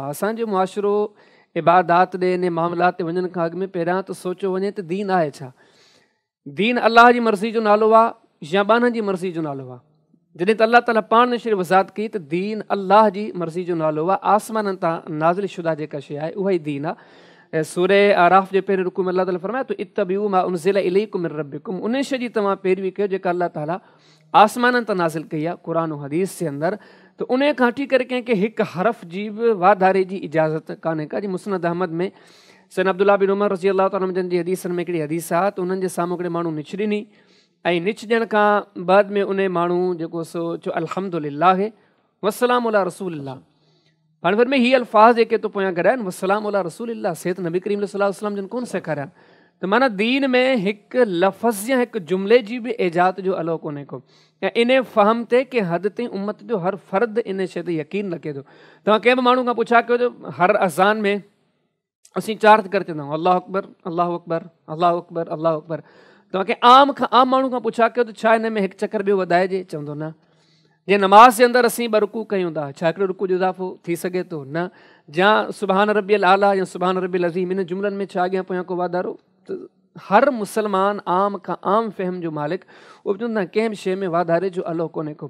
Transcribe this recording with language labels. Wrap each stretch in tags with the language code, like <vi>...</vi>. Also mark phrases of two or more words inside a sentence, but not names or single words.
<sd>असांजो मुआशिरो इबादात ॾे इन मामलात ते वञण खां अॻु में पहिरियां त सोचियो वञे त दीन आहे छा। दीन अल्लाह जी मर्ज़ी जो नालो आहे या ॿारनि जी मर्ज़ी जो नालो आहे? जॾहिं त अल्लाह ताला पाण ने शइ वज़ाहत कई त दीन अल्लाह जी मर्ज़ी जो नालो आहे, आसमाननि तां नाज़िल शुदा जेका शइ आहे उहा ई दीन आहे। सूरे आराफ़ जे पहिरें रुकू में अल्लाह ताला फरमाए तो</sd> <ar>اتبعوا ما أنزل إليكم من ربكم,</ar> <sd>उन शइ जी तव्हां पैरवी कयो जेका अल्लाह ताला आसमाननि तां नाज़िल कई आहे क़ुरान ऐं हदीस जे अंदरि। त उन खां वठी करे कंहिंखे हिकु हरफ़ जी बि वाधारे जी इजाज़त कान्हे का। जी मुस्नद अहमद में सैयदना अब्दुल्लाह बिन उमर</sd> <ar>رضي الله تعالى عنه</ar> <sd>जी हदीसनि में हिकिड़ी हदीस आहे त उन्हनि जे साम्हूं हिकिड़े माण्हू निछ ॾिनी ऐं निछ ॾियण खां बाद में उन माण्हू जेको सो चयो</sd> <ar>الحمد لله والسلام على رسول الله.</ar> <sd>हाणे वरी में हीअ अल्फाज़ जेके तो पोयां गॾाइनि</sd> <ar>والسلام على رسول الله,</ar> <sd>से त नबी करीम</sd> <ar>صلى الله عليه وسلم</ar> <sd>जन कोन सेखारिया। त माना दीन में हिकु लफ़्ज़ या हिकु जुमिले जी बि इजात जो अलो कोन्हे को। ऐं इन फ़हम ते कि हद ताईं उम्मत जो हर फ़र्द इन शइ ते यकीन रखे थो। तव्हां कंहिं बि माण्हू खां पुछा कयो त हर अज़ान में असीं चार करे चवंदा आहियूं</sd> <ar>الله أكبر الله أكبر الله أكبر الله أكبر.</ar> <sd>तव्हां कंहिं आम माण्हू खां पुछा कयो त छा हिन में हिकु चकर ॿियो वधाइजे? चवंदो न। जे नमाज़ जे अंदरि असीं ॿ रुकू कयूं था, छा हिकिड़ो रुकू जो इज़ाफ़ो थी सघे थो? न।</sd> <ar>يا سبحان ربي الأعلى يا سبحان ربي العظيم,</ar> <sd>इन जुमलनि में छा अॻियां पोयां को वाधारो? त हर मुसलमान आम खां आम फ़हम जो मालिक उहो बि चवंदा कंहिं बि शइ में वाधारे जो अलो कोन्हे को।</sd>